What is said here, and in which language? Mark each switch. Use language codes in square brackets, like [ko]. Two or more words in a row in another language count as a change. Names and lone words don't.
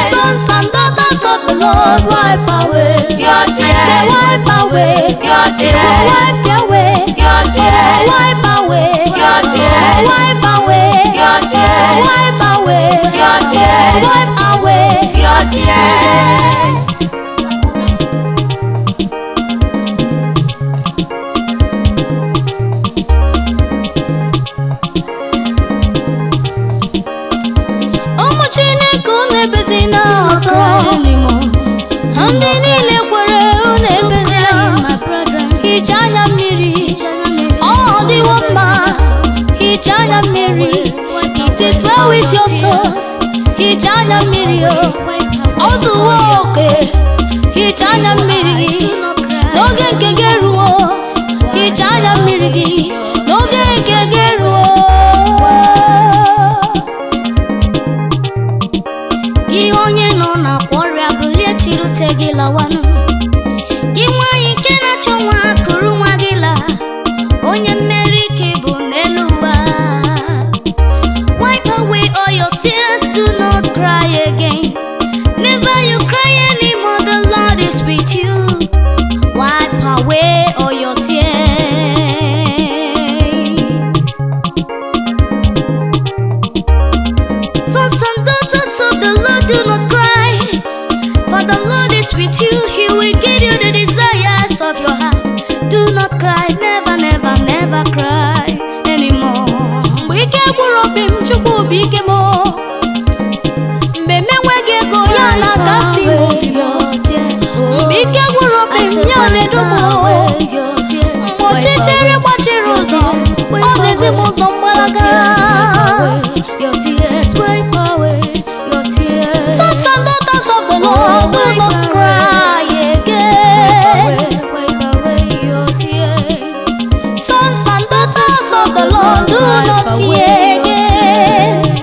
[en] Sons and daughters of the Lord, wipe away. Your I say tears. wipe away. Your They will tears. wipe away. Your tears. Wipe away. Your tears. Wipe away. Your tears. Wipe away. Your tears. Wipe away. Your tears. [ig] Ụmụ Chineke unu ebezina ọzọ. Ndị niile kwere unu ebezina. Hichaa anya mmiri. Ọ dịwo mma. Hichaa anya mmiri. [en] It is well with your soul. [ig] Hichaa anya mmiri o. Ọ zuwo oke. Hichaa anya mmiri gị. N'oge nke gị eruo. Hichaa anya mmiri gị. N'oge nke gị eruo. Gị onye nọ n'akwa ọrịa bulie chi chirute gị lawanụ. Gị nwanyị nke na-achọ nwa kụrụ nwa gị laa, onye mmeri ka ị bụ n'elu ụwa. [en] Wipe away all your tears, do not cry again. Never you cry anymore, the Lord is with you. Wipe away all your tears. Sons and daughters of the Lord, do not cry, for the Lord is with you. He will give you the desires of your heart. Do not cry, never, never, never cry anymore. [ig] Mgbe ike gwụrụ obi m, Chukwu bụ ike m. Mgbe m enweghị ego, ya na-akasi m obi m. Mgbe ike gwụrụ obi m, ya na-edu m. Mgbe ọchịchịrị gbachiri ụzọ, ọ na-ezi m ụzọ mgbalaga. [en] Sons and daughters of the Lord, do not cry again. Sons and daughters of the Lord, do not fear again.